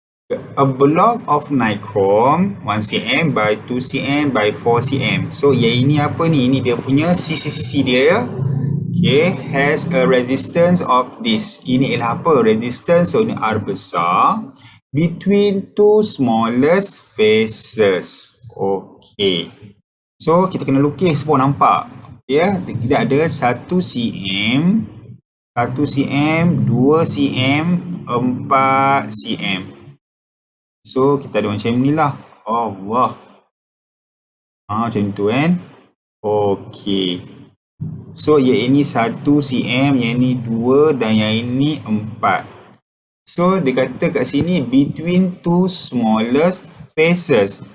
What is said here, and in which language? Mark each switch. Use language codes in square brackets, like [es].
[en] A block of nichrome 1 cm by 2 cm by 4 cm. [ms] So yang ini apa ni? Ini dia punya sisi-sisi dia. [en] Okay, has a resistance of this. [ms] Ini ialah apa? [en] Resistance, so [ms] ini R besar. [en] Between two smallest faces. [ms] Okay. So kita kena lukis pun nampak. Kita ada 1 cm, 1 cm, 2 cm, 4 cm. So kita ada macam ni lah. Allah. Macam tu kan. Okay. So yang ini 1 cm, yang ini 2 dan yang ini 4. So dia kata kat sini [en] between two smallest faces.